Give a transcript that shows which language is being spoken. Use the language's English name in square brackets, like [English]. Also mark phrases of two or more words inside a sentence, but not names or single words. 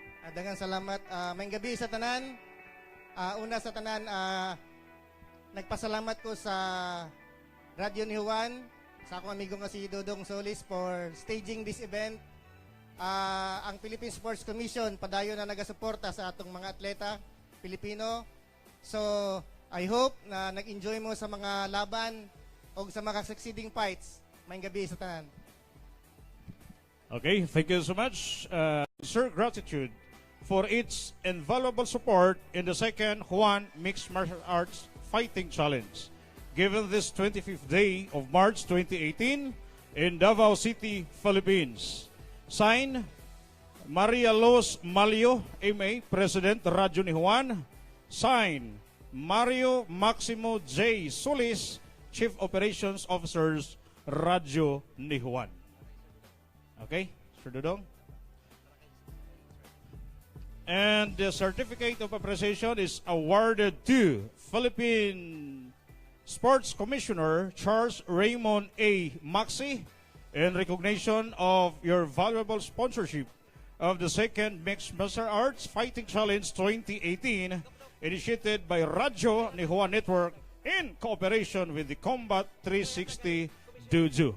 [Cebuano] Daghang salamat. Maayong gabi sa tanan. Una sa tanan, nagpasalamat ko sa Radyo ni Juan, sa akong amigo nga si Dodong Solis [English] for staging this event. [Cebuano] Ang Philippine Sports Commission, padayon na nagasuporta sa atong mga atleta, Pilipino. [English] So, I hope [Cebuano] na nag-enjoy mo sa mga laban o sa mga [English] succeeding fights. [Cebuano] Maayong gabi sa tanan. [English] Okay, thank you so much. Sir, gratitude for its invaluable support in the second Juan Mixed Martial Arts Fighting Challenge, given this 25th day of March 2018 in Davao City, Philippines. Signed, Maria Los Malio, MA, President, Radyo ni Juan. Signed, Mario Maximo J. Solis, Chief Operations Officers, Radyo ni Juan. Okay, Sir Dodong. And the certificate of appreciation is awarded to Philippine Sports Commissioner Charles Raymond A. Maxi in recognition of your valuable sponsorship of the second Mixed Martial Arts Fighting Challenge 2018 initiated by Radyo ni Juan Network in cooperation with the Combat 360 Dojo.